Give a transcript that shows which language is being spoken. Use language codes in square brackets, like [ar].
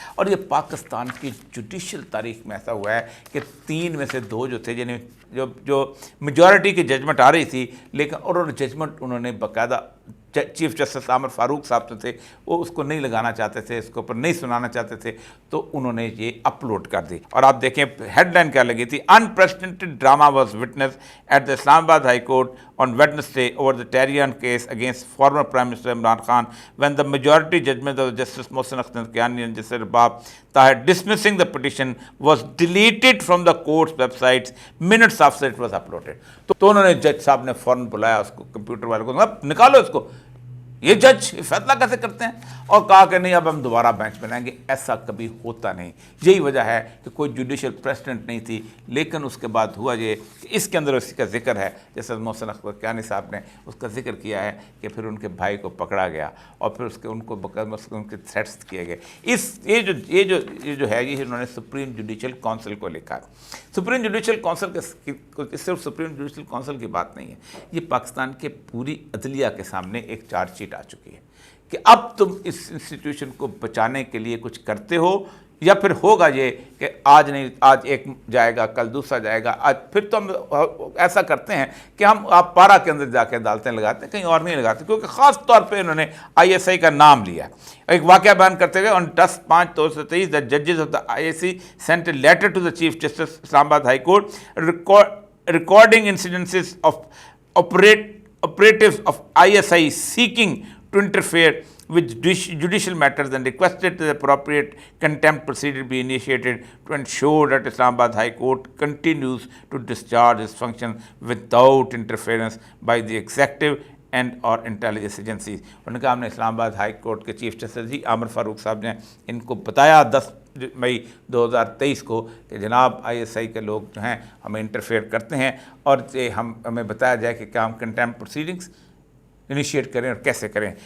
[ur] اور یہ پاکستان کی جوڈیشل تاریخ میں ایسا ہوا ہے کہ 3 میں سے 2 جو تھے یعنی جو میجورٹی کی ججمنٹ آ رہی تھی, لیکن اور ججمنٹ انہوں نے باقاعدہ چیف جسٹس عامر فاروق صاحب جو تھے وہ اس کو نہیں لگانا چاہتے تھے، اس کے اوپر نہیں سنانا چاہتے تھے، تو انہوں نے یہ اپلوڈ کر دی. اور آپ دیکھیں ہیڈ لائن کیا لگی تھی، [en] unprecedented drama was witnessed at the Islamabad High Court on Wednesday over the Tehran case against former Prime Minister Imran Khan when the majority judgment of Justice Mohsin Akhtar Kiani and Justice Rabab Tahir dismissing the petition was deleted from the court's websites minutes after it was uploaded. [ur] تو انہوں نے جج صاحب نے فوراً بلایا اس کو، computer والے کو، نکالو اس کو، یہ جج فیصلہ کیسے کرتے ہیں، اور کہا کہ نہیں اب ہم دوبارہ بینچ میں لائیں گے. ایسا کبھی ہوتا نہیں. یہی وجہ ہے کہ کوئی جوڈیشل پریسیڈنٹ نہیں تھی، لیکن اس کے بعد ہوا یہ کہ اس کے اندر اسی کا ذکر ہے، جیسے محسن اختر کیانی صاحب نے اس کا ذکر کیا ہے کہ پھر ان کے بھائی کو پکڑا گیا اور پھر اس کے ان کو ان کے تھریٹس کیے گئے. یہ جو ہے یہ انہوں نے سپریم جوڈیشل کونسل کو لکھا ہے. سپریم جوڈیشل کونسل کے صرف سپریم جوڈیشل کونسل کی بات نہیں ہے، یہ پاکستان کے پوری عدلیہ کے سامنے ایک چارج شیٹ آ چکی ہے کہ اب تم اس انسٹیٹیوشن کو بچانے کے لیے کچھ کرتے ہو، یا پھر ہوگا یہ کہ آج نہیں، آج ایک جائے گا کل دوسرا جائے گا، آج پھر تو ہم ایسا کرتے ہیں کہ ہم آپ پارا کے اندر جا کے عدالتیں لگاتے ہیں، کہیں اور نہیں لگاتے، کیونکہ خاص طور پہ انہوں نے ISI کا نام لیا. ایک واقعہ بیان کرتے ہوئے [en] on 10/5/2023 the judges of the ISI sent a letter to the Chief Justice Islamabad High Court recording incidences of operatives of ISI seeking to interfere with judicial matters and requested the appropriate contempt procedure be initiated to ensure that Islamabad High Court continues to discharge its functions without interference by the executive and اور intelligence agencies. [ur] انہوں نے کہا ہم نے اسلام آباد high court کے chief justice جی عامر فاروق صاحب نے ان کو بتایا 10 مئی 2023 کو کہ جناب ISI کے لوگ جو ہیں ہمیں انٹرفیئر کرتے ہیں، اور ہمیں بتایا جائے کہ کیا ہم کنٹیمپٹ پروسیڈنگس انیشیٹ کریں اور کیسے کریں.